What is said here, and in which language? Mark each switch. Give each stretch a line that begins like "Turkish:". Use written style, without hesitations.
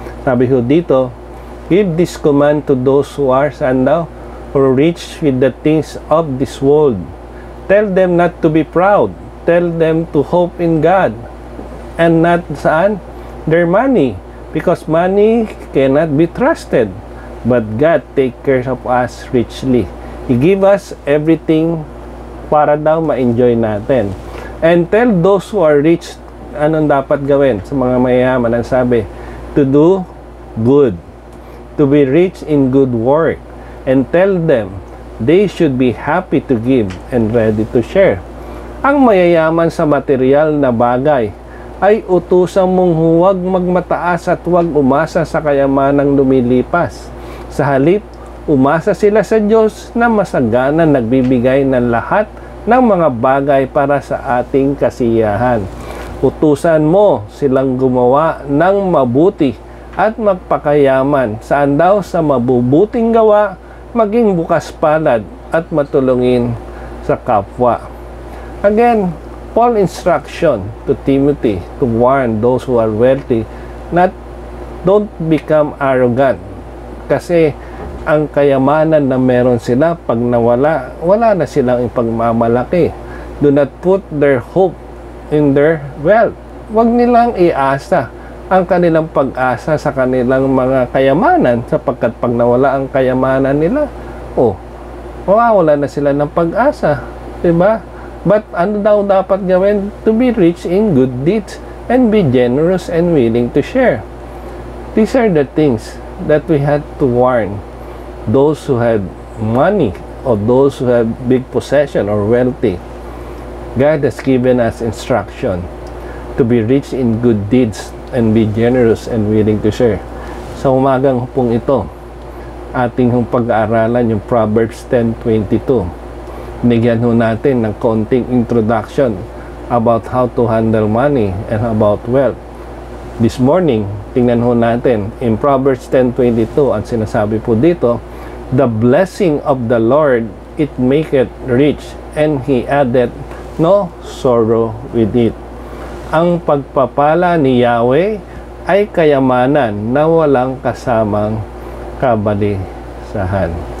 Filipino: Sabi ho dito,
English: give this command to those who are or rich with the things of this world. Tell them not to be proud. Tell them to hope in God and not
Filipino: saan?
English: Their money, because money cannot be trusted, but God take care of us richly. He give us everything
Filipino: para daw ma-enjoy natin.
English: And tell those who are rich,
Filipino: anong dapat gawin sa mga mayaman? Ang sabi,
English: to do good, to be rich in good work, and tell them they should be happy to give and ready to share.
Filipino: Ang mayayaman sa material na bagay ay utusan mong huwag magmataas at huwag umasa sa kayamanang lumilipas. Sa halip, umasa sila sa Diyos na masagana nagbibigay ng lahat ng mga bagay para sa ating kasiyahan. Utusan mo silang gumawa ng mabuti at magpakayaman. Saan daw? Sa mabubuting gawa, maging bukas palad at matulungin sa kapwa.
English: Again, Paul's instruction to Timothy to warn those who are wealthy, don't become arrogant.
Filipino: Kasi ang kayamanan na meron sila, pag nawala, wala na silang ipagmamalaki.
English: Do not put their hope in their wealth.
Filipino: Huwag nilang iasa ang kanilang pag-asa sa kanilang mga kayamanan, sapagkat pag nawala ang kayamanan nila, mawawala na sila ng pag-asa. Diba? But ano daw dapat gawin?
English: To be rich in good deeds and be generous and willing to share. These are the things that we had to warn those who have money or those who have big possession or wealthy. God has given us instruction to be rich in good deeds and be generous and willing to share.
Filipino: Sa umagang pong ito, ating pag-aaralan yung Proverbs 10:22. Bigyan ho natin ng konting
English: introduction about how to handle money and about wealth. This morning,
Filipino: tingnan ho natin
English: in Proverbs 10:22,
Filipino: ang sinasabi po dito,
English: the blessing of the Lord, it maketh rich, and He added no sorrow with it.
Filipino: Ang pagpapala ni Yahweh ay kayamanan na walang kasamang kabalisahan.